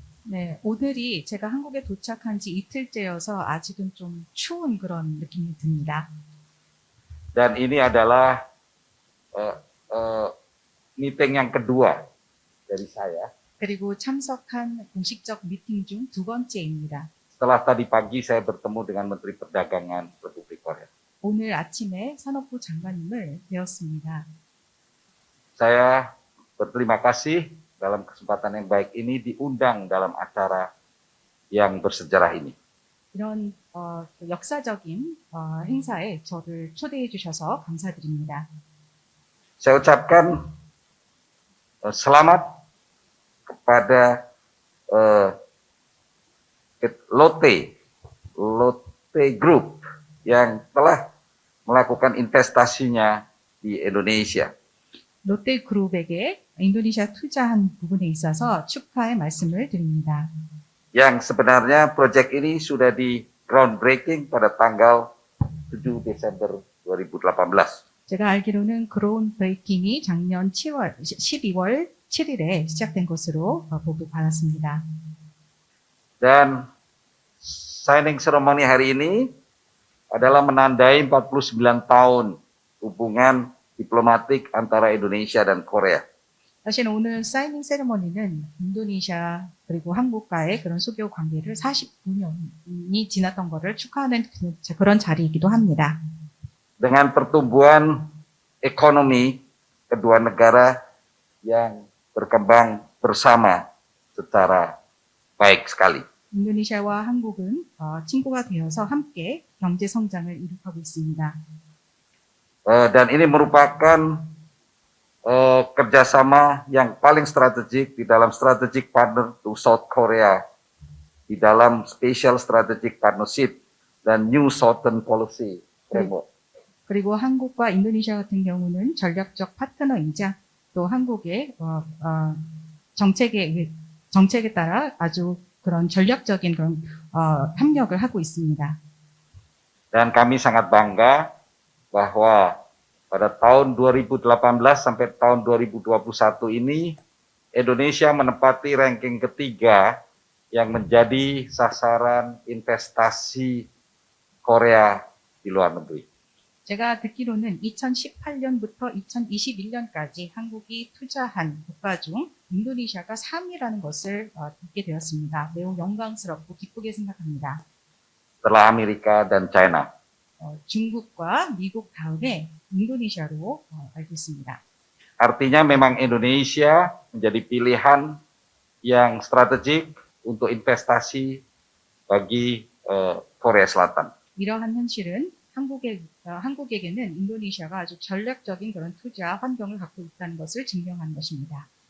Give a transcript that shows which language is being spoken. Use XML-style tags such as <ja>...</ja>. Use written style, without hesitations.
<ko>네, 오늘이 제가 한국에 도착한 지 이틀째여서 아직은 좀 추운 그런 느낌이 듭니다.</ko> <id>Dan ini adalah meeting yang kedua dari saya.</id> <ko>그리고 참석한 공식적 미팅 중 두 번째입니다.</ko> <id>Setelah tadi pagi saya bertemu dengan Menteri Perdagangan Republik Korea.</id> <ko>오늘 아침에 산업부 장관님을 뵈었습니다.</ko> <id>Saya berterima kasih dalam kesempatan yang baik ini diundang dalam acara yang bersejarah ini.</id> <ko>이런 역사적인 행사에 저를 초대해 주셔서 감사드립니다.</ko> <id>Saya ucapkan selamat kepada Lotte Group yang telah melakukan investasinya di Indonesia.</id> <ko>롯데그룹에게 인도네시아 투자한 부분에 있어서 축하의 말씀을 드립니다.</ko> <id>Yang sebenarnya proyek ini sudah di groundbreaking pada tanggal 7 Desember 2018.</id> <ko>제가 알기로는 그라운드 브레이킹이 작년 12월 7일에 시작된 것으로 보고받았습니다.</ko> <id>Dan signing ceremony hari ini adalah menandai 49 tahun hubungan diplomatik antara Indonesia dan Korea.</id> <ko>사실 오늘 사이닝 세레머니는 인도네시아 그리고 한국과의 그런 수교 관계를 49년이 지났던 것을 축하하는 그런 자리이기도 합니다.</ko> <id>Dengan pertumbuhan ekonomi kedua negara yang berkembang bersama secara baik sekali.</id> <ko>인도네시아와 한국은 친구가 되어서 함께 경제 성장을 이룩하고 있습니다.</ko> <id>Dan ini merupakan kerjasama yang paling strategik di dalam</id> <en>strategic partner to South Korea,</en> <id>di dalam</id> <en>special strategic partnership</en> <id>dan</id> <en>new southern policy framework.</en> <ko>그리고 한국과 인도네시아 같은 경우는 전략적 파트너이자 또 한국의 정책에 따라 아주 그런 전략적인 그런 협력을 하고 있습니다.</ko> <id>Dan kami sangat bangga bahwa pada tahun 2018 sampai tahun 2021 ini Indonesia menempati ranking ketiga yang menjadi sasaran investasi Korea di luar negeri.</id> <ko>제가 듣기로는 2018년부터 2021년까지 한국이 투자한 국가 중 인도네시아가 3위라는 것을 듣게 되었습니다. 매우 영광스럽고 기쁘게 생각합니다.</ko> <id>Setelah Amerika dan China.</id> <ko>중국과 미국 다음에 인도네시아로 알고 있습니다.</ko> <id>Artinya memang Indonesia menjadi pilihan yang strategik untuk investasi bagi Korea Selatan.</id> <ko>이러한 현실은 한국에게는 인도네시아가 아주 전략적인 그런 투자 환경을 갖고 있다는 것을 증명한 것입니다.</ko>